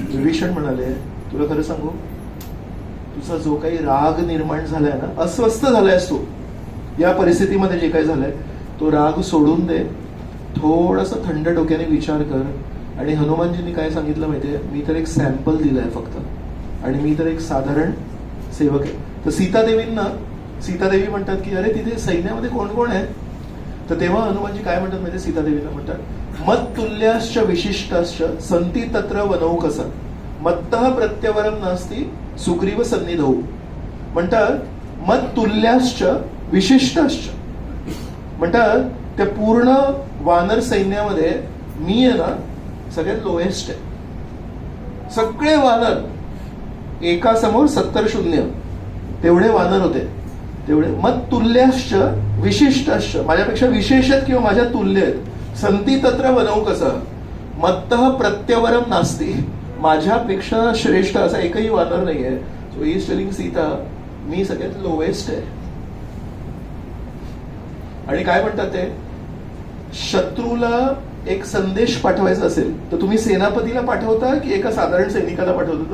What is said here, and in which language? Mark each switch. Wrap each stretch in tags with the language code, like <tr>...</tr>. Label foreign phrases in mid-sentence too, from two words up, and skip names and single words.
<mr>विभीषण म्हणाले तुला खरं सांगू, तुझा जो काही राग निर्माण झालाय ना, अस्वस्थ झालायस तू या परिस्थितीमध्ये, जे काही झालंय तो राग सोडून दे, थोडासा थंड डोक्याने विचार कर. आणि हनुमानजींनी काय सांगितलं माहितीये, मी तर एक सॅम्पल दिलाय फक्त, आणि मी तर एक साधारण सेवक आहे. तर सीतादेवी म्हणतात की अरे तिथे सैन्यामध्ये कोण कोण आहे. तर तेव्हा हनुमानजी काय म्हणतात माहितीये, सीतादेवींना म्हणतात</mr> <sa>मत तुल्याश्च विशिष्टाश्च संती तत्र वनौकसा मत्तः प्रत्यवरम नास्ती सुग्रीव सन्निधौ.</sa> <mr>म्हणतात</mr> <sa>मत तुल्याश्च विशिष्टाश्च,</sa> <mr>म्हणतात त्या पूर्ण वानर सैन्यामध्ये मी आहे ना सगळ्यात लोएस्ट आहे. सगळे वानर एका समोर 70-0 तेवढे वानर होते. तेवढे</mr> <sa>मत तुल्याश्च विशिष्टाश्च,</sa> <mr>माझ्यापेक्षा विशेष आहेत किंवा माझ्या तुल्य आहेत.</mr> <sa>संती तत्र वनौकसा मत्तः प्रत्यवरम नास्ती,</sa> <mr>माझ्यापेक्षा श्रेष्ठ असा एकही वानर नाहीये.</mr> <en>So he is telling Sita</en> <mr>मी सगळ्यात लोएस्ट आहे. आणि काय म्हणतात ते, शत्रूला एक संदेश पाठवायचा असेल तर तुम्ही सेनापतीला पाठवता की एका साधारण सैनिकाला पाठवता.</mr>